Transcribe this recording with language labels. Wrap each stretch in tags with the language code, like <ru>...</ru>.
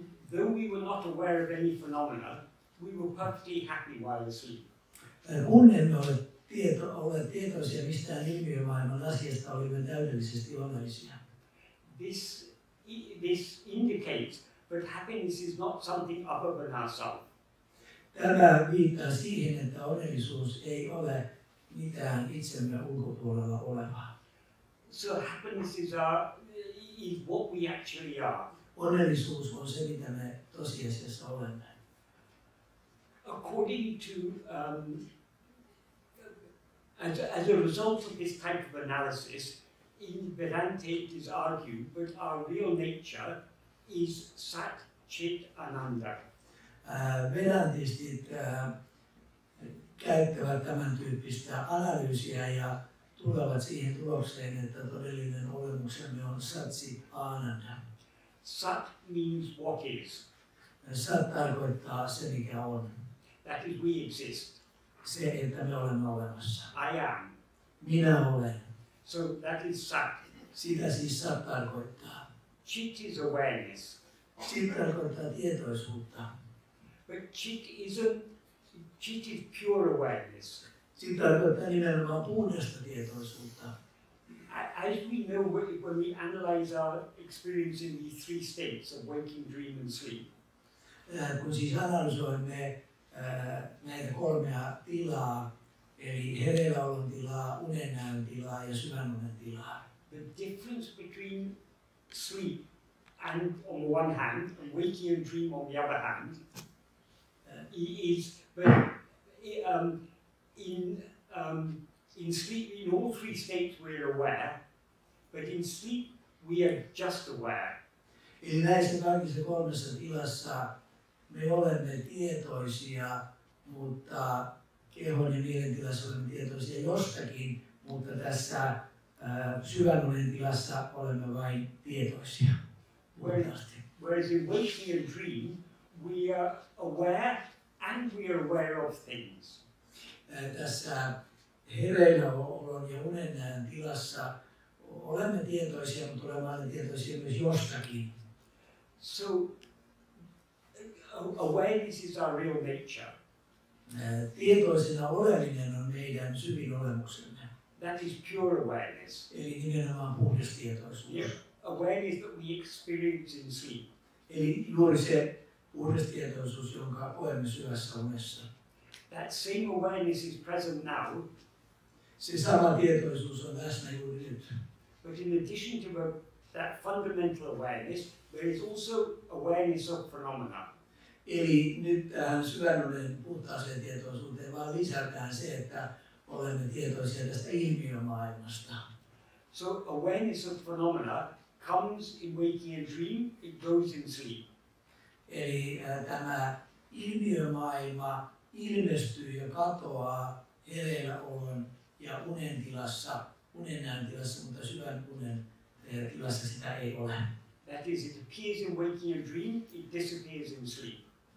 <en>Though we were not aware of any phenomena, we were perfectly happy while asleep.</en> <fi>Kun emme ole tietoisia mistään ilmiömaailman asiasta, olimme täydellisesti onnellisia.</fi> <en>This indicates that happiness is not something other than ourselves.</en> <fi>Tämä viittaa siihen, että onnellisuus ei ole mitään itsemme ulkopuolella olevaa.</fi> <en>So happiness is what we actually are.</en> <fi>Onnellisuus on se, mitä me tosiasiassa olemme.</fi> <en>According to, as a result of this type of analysis, in Vedanta it is argued that our real nature is Sat, Chit, Ananda.</en> <fi>Vedantistit käyttävät tämän tyyppistä analyysiä ja tulevat siihen tulokseen, että todellinen olemuksemme on Satsi Ananda.</fi> <en>Sat means what is.</en> <fi>Sat tarkoittaa se, mikä on.</fi> <en>That is, we exist.</en> <fi>Se, että me olemme olemassa.</fi> <en>I am.</en> <fi>Minä olen.</fi> <en>So that is Sat.</en> <fi>Sitä siis Sat tarkoittaa.</fi> <en>chit is awareness.</en> <fi>Chit tarkoittaa tietoisuutta.</fi> <en>But chit is pure awareness.</en> <fi>Chit tarkoittaa nimenomaan puhdasta tietoisuutta.</fi> <en>As we know, when we analyze our experience in these three states of waking, dream and sleep,</en> <fi>kun siis analysoimme näitä kolmea tilaa, eli hereilläolon tilaa, unennäön tilaa ja syvänunen tilaa.</fi> <en>the difference between sleep and on the one hand, and waking and dream on the other hand, is that in sleep, in all three states we're aware, but in sleep we are just aware.</en> <fi>Eli näissä kaikissa kolmessa tilassa me olemme tietoisia, mutta kehon ja mielen tilassa olemme tietoisia jostakin, mutta tässä syvänunen tilassa olemme vain tietoisia.</fi> <en>Whereas in waking and dream, we are aware and we are aware of things.</en> <fi>Tässä hereilläolon ja unennäön tilassa olemme tietoisia, mutta olemme tietoisia myös jostakin.</fi> <en>So, awareness is our real nature.</en> <fi>Tietoisena oleminen on meidän syvin olemuksemme.</fi> <en>That is pure awareness.</en> <fi>Eli nimenomaan puhdas tietoisuus.</fi> <en>Yeah. Awareness that we experience in sleep.</en> <fi>Eli juuri se puhdas tietoisuus, jonka koemme syvässä unessa.</fi> <en>That same awareness is present now.</en> <fi>Se sama tietoisuus on läsnä juuri nyt.</fi> <en>But in addition to that fundamental awareness, there is also awareness of phenomena.</en> <fi>Eli nyt tähän syvänunen puhtaaseen tietoisuuteen vaan lisätään se, että olemme tietoisia tästä ilmiömaailmasta.</fi> <en>So awareness of phenomena comes in waking and dream, it goes in sleep.</en> <fi>Eli tämä ilmiömaailma ilmestyy ja katoaa hereilläolon ja unen tilassa, unennäön tilassa, mutta syvän unen tilassa sitä ei ole.</fi> <en>That is, it appears in waking and dream, it disappears in sleep.</en>